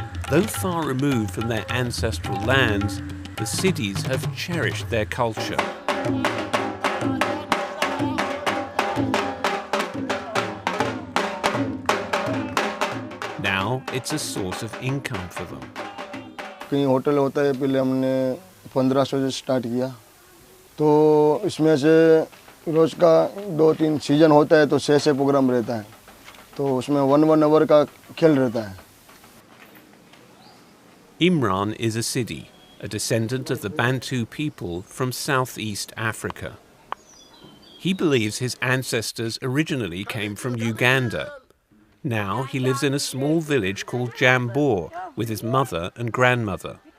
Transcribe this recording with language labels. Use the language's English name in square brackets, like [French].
[English] Though far removed from their ancestral lands, the Sidis have cherished their culture. Now it's a source of income for them. [Hindi] कहीं hotel होता है, पहले हमने 1500 से start किया, तो इसमें से रोज का 2-3 सीजन होता है तो 6 प्रोग्राम रहता है, तो उसमें 1 आवर का खेल रहता है. [English] Imran is a Sidi, a descendant of the Bantu people from southeast Africa. He believes his ancestors originally came from Uganda. Now he lives in a small village called Jambor with his mother and grandmother.